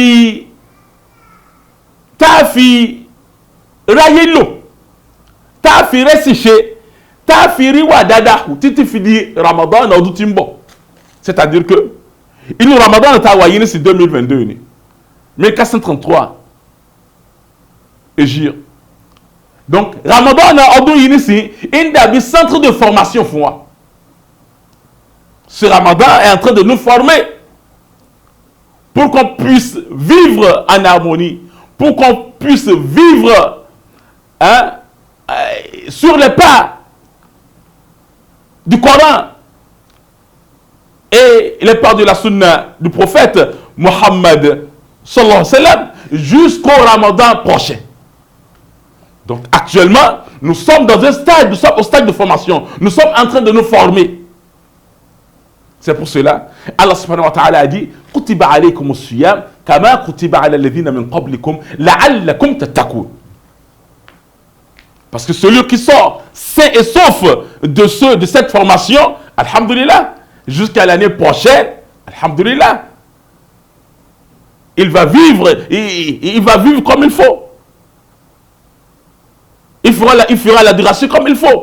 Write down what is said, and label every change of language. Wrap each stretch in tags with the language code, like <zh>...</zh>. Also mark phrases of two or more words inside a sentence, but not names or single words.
<yo>a fi ráyé lò tá a fi rẹ́sì ṣe tá a fi rí wà dáadáa títí fi di Ramadan ọdún tí ń bọ̀</yo> <fr>c'est-à-dire que</fr> <yo>inú Ramadan tá a wà yìí ní sí 2022 ni 1433 Hégire donc Ramadan ọdún yìí ní sí ń dàbí</yo> <fr>centre de formation</fr> <yo>fún wa</yo> <fr>ce Ramadan est en train de nous former pour qu'on puisse vivre en harmonie, pour qu'on puisse vivre sur les pas du Coran et les pas de la sunna du prophète Mohammed</fr> <ar>صلى الله عليه وسلم</ar> <fr>jusqu'au Ramadan prochain. Donc actuellement, nous sommes dans un stade, nous sommes au stade de formation, nous sommes en train de nous former. C'est pour cela,</fr> <ar>الله سبحانه وتعالى</ar> <fr>a dit</fr> <ar>كتب عليكم الصيام كما كتب على الذين من قبلكم لعلكم تتقون.</ar> <fr>Parce que celui qui sort sain et sauf de cette formation, alhamdulillah, jusqu'à l'année prochaine, alhamdulillah, il va vivre comme il faut. Il fera la duration comme il faut.</fr>